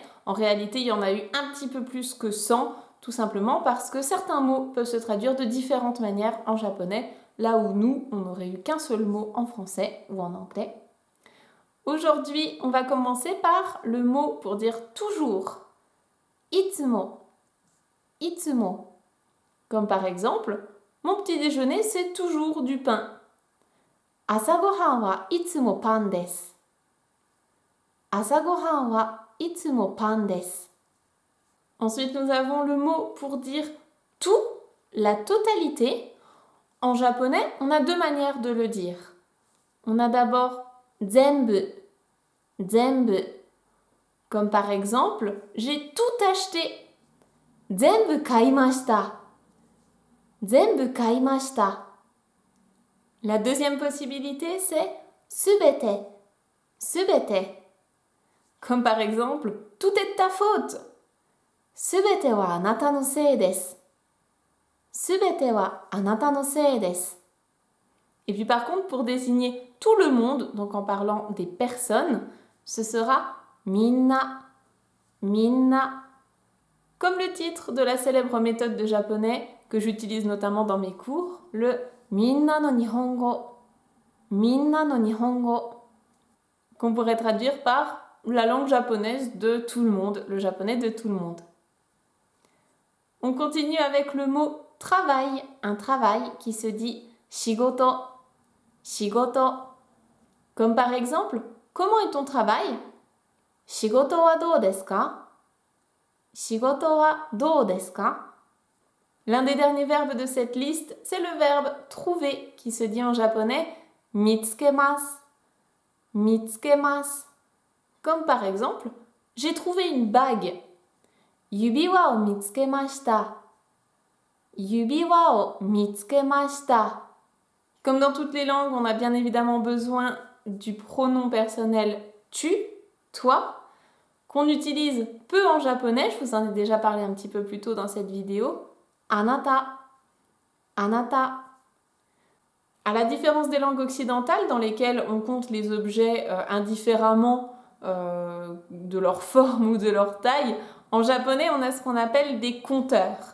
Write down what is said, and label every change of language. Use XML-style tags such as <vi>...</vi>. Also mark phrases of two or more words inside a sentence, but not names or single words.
<fr>En réalité, il y en a eu un petit peu plus que 100. Tout simplement parce que certains mots peuvent se traduire de différentes manières en japonais, là où nous, on n'aurait eu qu'un seul mot en français ou en anglais. Aujourd'hui, on va commencer par le mot pour dire toujours.</fr> <ja>いつも。いつも.</ja> <fr>Comme par exemple, mon petit déjeuner, c'est toujours du pain.</fr> <ja>朝ご飯はいつもパンです. 朝ご飯はいつもパンです.</ja> <fr>Ensuite, nous avons le mot pour dire tout, la totalité. En japonais, on a deux manières de le dire. On a d'abord</fr> <ja>全部、全部.</ja> <fr>Comme par exemple, j'ai tout acheté.</fr> <ja>全部買いました。全部買いました.</ja> <fr>La deuxième possibilité, c'est</fr> <ja>全て、全て.</ja> <fr>Comme par exemple, tout est de ta faute.</fr> <ja>全てはあなたのせいです。全てはあなたのせいです.</ja> <fr>Et puis par contre, pour désigner tout le monde, donc en parlant des personnes, ce sera</fr> <ja>みんな、みんな.</ja> <fr>Comme le titre de la célèbre méthode de japonais que j'utilise notamment dans mes cours, le minna no nihongo, minna no nihongo, qu'on pourrait traduire par la langue japonaise de tout le monde, le japonais de tout le monde. On continue avec le mot travail, un travail qui se dit</fr> <ja>仕事、仕事.</ja> <fr>Comme par exemple, comment est ton travail?</fr> <ja>仕事はどうですか? 仕事はどうですか?</ja> <fr>L'un des derniers verbes de cette liste, c'est le verbe trouver qui se dit en japonais</fr> <ja>見つけます、見つけます.</ja> <fr>Comme par exemple, j'ai trouvé une bague.</fr> <ja>指輪を見つけました。指輪を見つけました.</ja> <fr>Comme dans toutes les langues, on a bien évidemment besoin du pronom personnel tu, toi, qu'on utilise peu en japonais, je vous en ai déjà parlé un petit peu plus tôt dans cette vidéo.</fr> <ja>あなた、あなた.</ja> <fr>À la différence des langues occidentales dans lesquelles on compte les objets indifféremment de leur forme ou de leur taille, en japonais, on a ce qu'on appelle des compteurs.</fr>